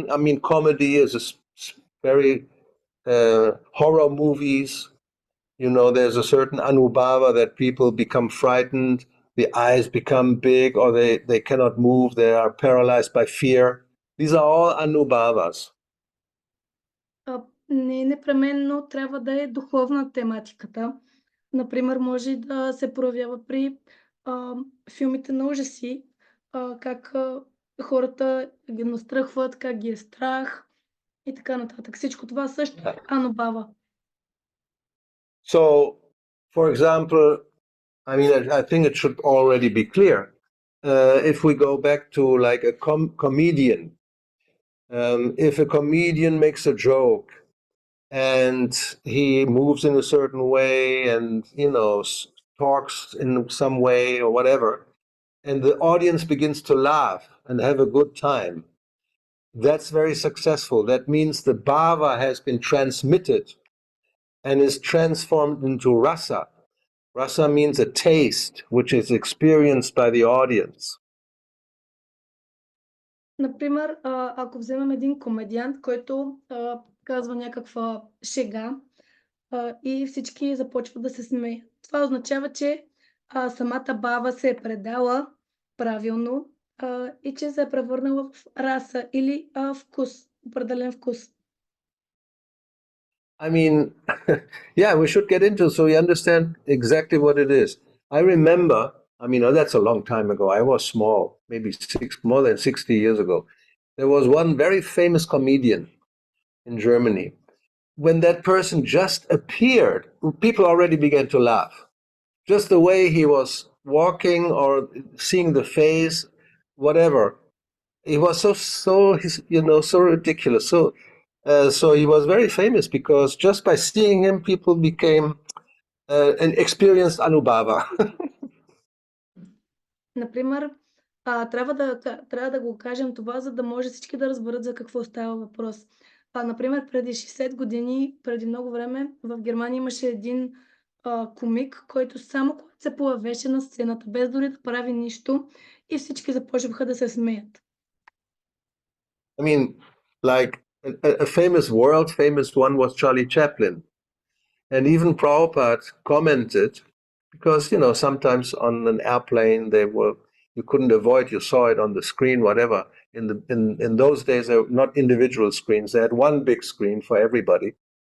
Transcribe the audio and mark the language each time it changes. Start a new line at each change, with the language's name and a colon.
English: I mean, comedy is very horror movies. There's a certain anubhava that people become frightened, the eyes become big, or they cannot move, they are paralyzed by fear. These are all anubhavas.
Bulgarian: Не непременно трябва да е духовна тематиката. Например, може да се проявява при филмите на ужаси, как хората ги настръхват, как ги е страх и така нататък. Всичко това също е анубава.
English: So, for example, I think it should already be clear. If we go back to like a comedian, if a comedian makes a joke and he moves in a certain way and, talks in some way or whatever, and the audience begins to laugh and have a good time, that's very successful. That means the bhava has been transmitted and is transformed into rasa. Rasa means a taste, which is experienced by the audience.
Bulgarian: Например, ако вземем един комедиант, който казва някаква шега и всички започват да се смеят. Това означава, че самата бава се е предала правилно и че се е превърнала в раса или вкус, определен вкус.
English: I mean, yeah, we should get into so you understand exactly what it is. I remember, that's a long time ago. I was small, maybe more than 60 years ago. There was one very famous comedian in Germany. When that person just appeared, people already began to laugh. Just the way he was walking or seeing the face, whatever. He was so ridiculous. So he was very famous because just by seeing him, people became an experienced anubhava.
Bulgarian: Например, трябва да го кажем това, за да може всички да разберат за какво става въпрос. Например, преди 60 години, преди много време, в Германия имаше един комик, който само когато се появеше на сцената, без дори да прави нищо, и всички започваха да се смеят.
English: Like a world famous one was Charlie Chaplin. And even Prabhupada commented, because, sometimes on an airplane, you couldn't avoid, you saw it on the screen, whatever. In those days, there were not individual screens. They had one big screen for everybody.